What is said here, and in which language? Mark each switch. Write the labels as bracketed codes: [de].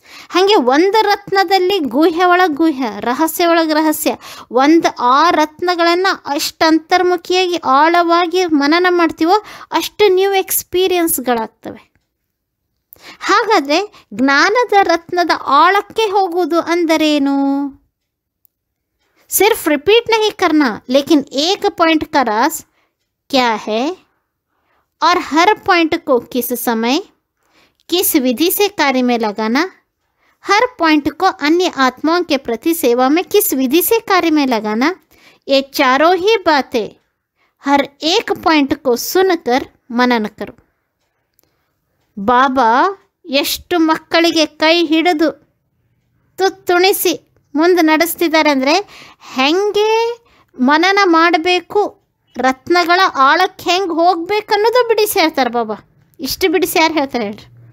[kn] ಹಾಗೆ ಒಂದು ರತ್ನದಲ್ಲಿ ಗುಹ್ಯ ಒಳಗೆ ಗುಹ್ಯ, ರಹಸ್ಯ ಒಳಗೆ ರಹಸ್ಯ. ಆ ರತ್ನಗಳನ್ನು ಅಷ್ಟು ಅಂತರ್ಮುಖಿಯಾಗಿ ಆಳವಾಗಿ ಮನನ ಮಾಡ್ತೀವೋ ಅಷ್ಟು ನ್ಯೂ ಎಕ್ಸ್ಪೀರಿಯನ್ಸ್ಗಳಾಗ್ತವೆ. ಹಾಗಾದರೆ ಜ್ಞಾನದ ರತ್ನದ ಆಳಕ್ಕೆ ಹೋಗುವುದು ಅಂದರೇನು? [hi] सिर्फ रिपीट नहीं करना, लेकिन एक पॉइंट का राज क्या है और हर पॉइंट को किस समय किस विधि से कार्य में लगाना, हर पॉइंट को अन्य आत्माओं के प्रति सेवा में किस विधि से कार्य में लगाना, ये चारों ही बातें हर एक पॉइंट को सुनकर मनन करो. [kn] ಬಾಬಾ ಎಷ್ಟು ಮಕ್ಕಳಿಗೆ ಕೈ ಹಿಡಿದು ತುತ್ತುಣಿಸಿ ಮುಂದೆ ನಡೆಸ್ತಿದ್ದಾರೆ ಅಂದರೆ ಹೆಂಗೆ ಮನನ ಮಾಡಬೇಕು, ರತ್ನಗಳ ಆಳಕ್ಕೆ ಹೆಂಗೆ ಹೋಗ್ಬೇಕು ಅನ್ನೋದು ಬಿಡಿಸಿ ಹೇಳ್ತಾರೆ ಬಾಬಾ. ಇಷ್ಟು ಬಿಡಿಸಿ ಯಾರು ಹೇಳ್ತಾರೆ ಹೇಳ್ರಿ?